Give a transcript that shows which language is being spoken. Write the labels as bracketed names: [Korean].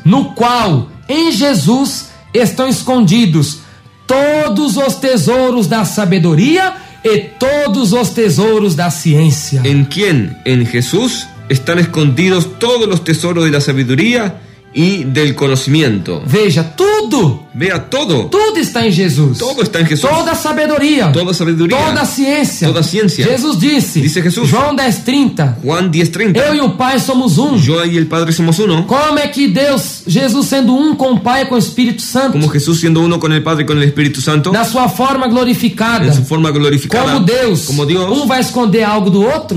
[Portuguese] No qual, em Jesus, estão escondidos todos os tesouros da sabedoria e todos os tesouros da ciência. [Spanish] En quien, en Jesús, están escondidos todos los tesoros de la sabiduría y del conocimiento. [Portuguese] Veja, tudo [Spanish] Vea todo. [Portuguese] está em Jesus. [Spanish] Todo está en Jesús. [Portuguese] Toda sabedoria, Toda sabedoria. toda ciência. Toda ciência. Jesus disse, [Spanish] Dice Jesús. [Portuguese] João 10:30, [Spanish] Juan 10:30. [Portuguese] eu e o Pai somos um. [Spanish] Yo y el Padre somos uno. [Portuguese] Como é que Deus, Jesus sendo um com o Pai e com o Espírito Santo, [Spanish] Como Jesús siendo uno con el Padre y con el Espíritu Santo, [Portuguese] na sua forma glorificada, [Spanish] en su forma glorificada, [Portuguese] como Deus, [Spanish] como [Portuguese] vai esconder algo do outro,